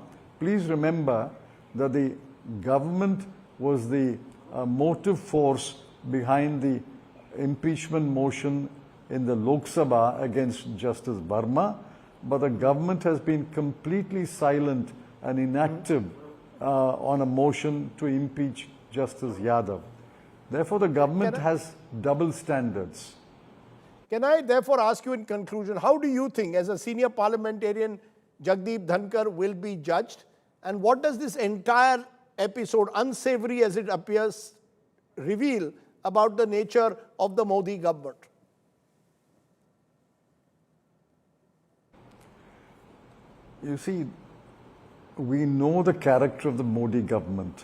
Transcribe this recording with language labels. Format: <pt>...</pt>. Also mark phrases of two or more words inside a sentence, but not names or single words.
<en>Please remember that the government was the motive force behind the impeachment motion in the Lok Sabha against Justice Verma, but the government has been completely silent and inactive on a motion to impeach Justice Yadav. Therefore, the government has double standards. Can I therefore ask you in conclusion, how do you think, as a senior parliamentarian, Jagdeep Dhankhar will be judged? And what does this entire episode, unsavory as it appears, reveal about the nature of the Modi government? You see, we know the character of the Modi government.</en>